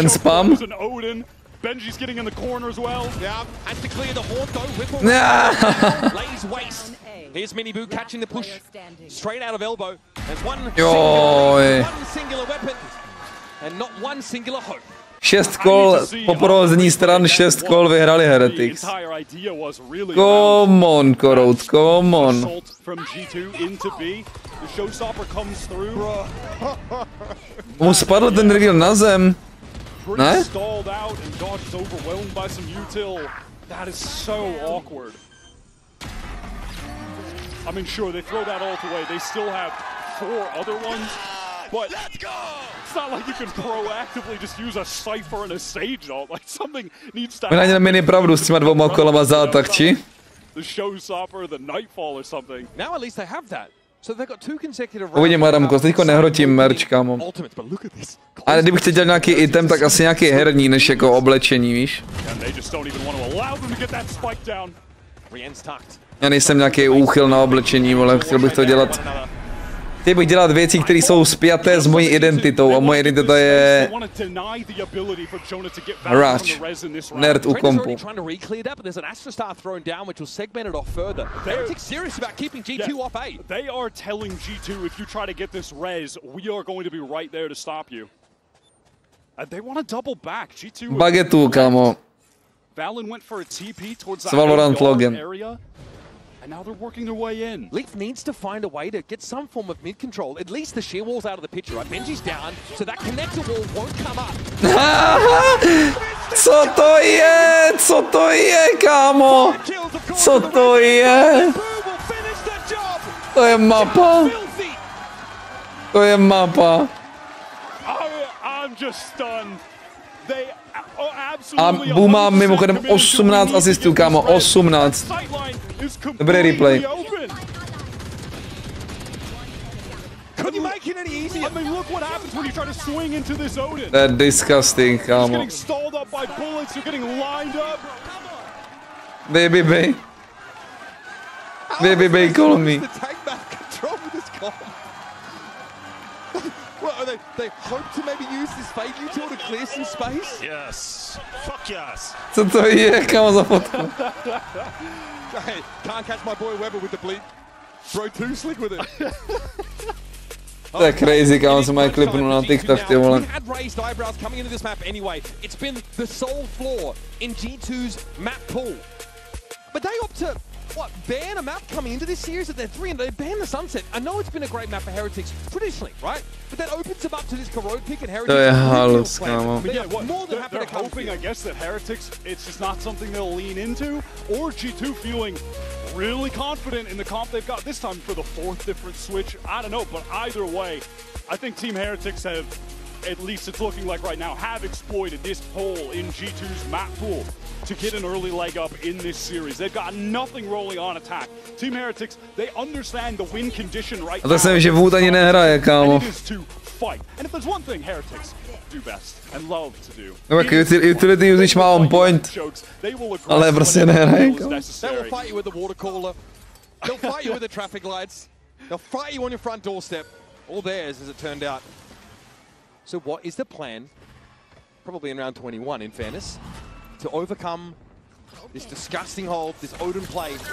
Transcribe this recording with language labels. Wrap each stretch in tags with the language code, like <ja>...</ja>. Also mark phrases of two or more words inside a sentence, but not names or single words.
<cs>Ten spam.</cs> <en>An Odin. Benji's getting in the corner as well. Yeah, has to clear the horn though. Whipple. Lays waste. Here's Miniboo catching the push straight out of elbow. There's one singular weapon and not one singular hope.</en> <cs>6 kol po provození stran, 6 kol vyhrali Heretics.</cs> <en>Come on, Korout, come on.</en> <cs>Mu spadl ten reveal na zem. Ne?</cs> <en>I mean, sure, they throw that ult away. They still have 4 other ones, but it's not like you can proactively just use a Cypher and a Sage ult. Like, something needs to happen.</en> <cs>Oni na mě nepravdu s těma 2 kolama zátak, či?</cs> <en>The Showstopper, the Nightfall or something. Now at least they have that. So they've got 2 consecutive</en> <cs>Uvidím, Adamko, teďko nehrotím merch, kámo. Ale kdybych chtěl dělat nějaký item, tak asi nějaký herní, než jako oblečení, víš? Já nejsem nějaký úchyl na oblečení, ale chtěl bych to dělat. Chtěl bych dělat věci, které jsou spjaté s mojí identitou a moje identita je hráč, nerd u kompu.</cs> <en>They are telling G2 if you try to get this res, we are going to be right there to stop you. And they want to double back. G2</en> <cs>Bagetu, kámo.</cs> <en>Valen went for a TP towards the Valorant login area. And now they're working their way in. Leaf needs to find a way to get some form of mid control. At least the sheer wall's out of the picture, right? Benji's down, so that connector wall won't come up.</en> <cs>Co to je? Co to je, kámo? Co to je? To je mapa. To je mapa.</cs> <en>I'm just stunned. They</en> <cs>A Boom má mimochodem 18 asistů, kámo, 18. Dobrý replay. To je disgusting, kámo.</cs> <en>Baby bay. Baby bay, call me. Well, they hope to maybe use this fade util to clear some space. Yes. Fuck yes.</en> <cs>Co to je, kámo, za fotku?</cs> <en>Hey, can't catch my boy Weber with the bleep. Bro, too slick with it.</en> <cs>To je crazy, kámo, se mají klipnout na TikTok, ty vole.</cs> <en>Had raised eyebrows coming into this map anyway. It's been the sole flaw in G2's map pool. But they opt to, what, ban a map coming into this series at their 3 and they ban the Sunset. I know it's been a great map for Heretics traditionally, right? But that opens them up to this Corrode pick and Heretics.</en> <cs>To je halus, kámo.</cs> <en>But yeah, they're hoping, I guess, that Heretics, it's just not something they'll lean into, or G2 feeling really confident in the comp they've got this time for the 4th different switch. I don't know, but either way, I think Team Heretics have, at least it's looking like right now, have exploited this hole in G2's map pool to get an early leg up in this series. They've got nothing rolling on attack. Team Heretics, they understand the win condition right now.</en> <cs>A to jsem, že Wood ani nehraje, kámo.</cs> <en>And it is to fight. And if there's one thing Heretics do best and love to do.</en> <cs>No tak</cs> <en>utility usage</en> <cs>má</cs> <en>on point.</en> <cs>Ale prostě nehraje, kámo.</cs> <en>They will fight you with the water cooler. They'll fight you with the traffic lights. They'll fight you on your front doorstep. All theirs, as it turned out. So what is the plan? Probably in round 21, in fairness, to overcome this disgusting hold, this Odin play.</en>